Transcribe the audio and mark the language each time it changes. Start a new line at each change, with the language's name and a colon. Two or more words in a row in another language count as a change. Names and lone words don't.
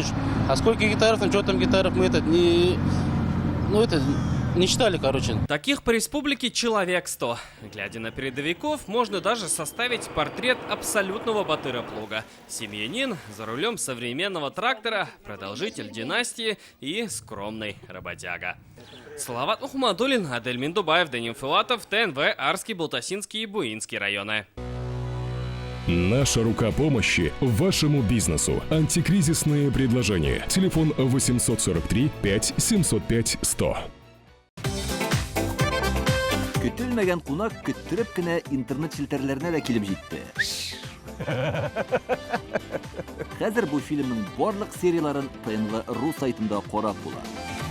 Russian: А сколько гектаров, что там гектаров, мы не читали, короче. Таких по республике человек 100. Глядя на передовиков, можно даже составить портрет абсолютного Батыра Плуга. Семьянин за рулем современного трактора, продолжитель династии и скромный работяга. Салават Ухмадулин, Адель Миндубаев, Данил Филатов, ТНВ, Арский, Балтасинский и Буинский районы. Наша рука помощи вашему бизнесу. Антикризисные предложения. Телефон 843 5 705 100.
Tatar: Көтелмәгән кунак көттөреп кенә интернет челтәрләренә дә килеп җитте. Хәзер бу фильмның барлык серияларын ТНВ.ру сайтында карап була.